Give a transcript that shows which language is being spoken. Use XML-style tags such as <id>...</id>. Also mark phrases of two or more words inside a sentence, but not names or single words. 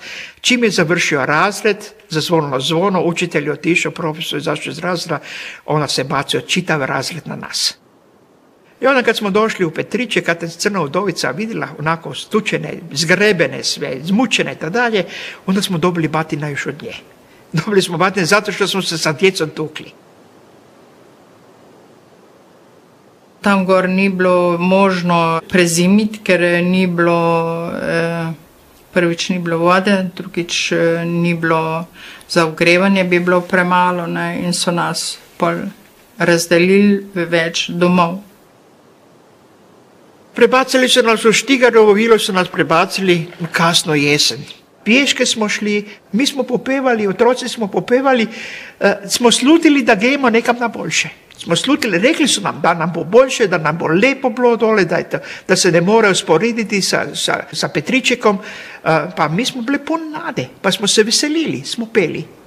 <hr>Čim je završio razred, zazvonilo zvono, učitelj je otišao, profesor izašao iz razreda, onda se bacio čitav razred na nas. I onda kad smo došli u Petriće, kad je Crna udovica vidjela onako stučene, zgrebene sve, zmučene i tako dalje, onda smo dobili batina još od nje. Dobili smo batine zato što smo se sa djecom tukli.</hr> <sl>Tam gor ni bilo možno prezimiti, ker prvič ni bilo vode, drugič ni bilo za ogrevanje, bi bilo premalo, ne, in so nas pol razdelili v več domov.</sl> <hr>Prebacili su nas u Štigarovo vilo, su nas prebacili u kasno jesen. Pješke smo šli,</hr> <sl>mi smo popevali, otroci smo popevali, smo slutili da gremo nekam na boljše.</sl> <hr>Smo slutili, rekli su nam</hr> <sl>da nam bo boljše, da nam bo lepo bilo dole,</sl> <hr>da se ne moraju sporediti sa Petričekom, pa mi smo bili pun nade, pa smo se veselili, smo peli.</hr>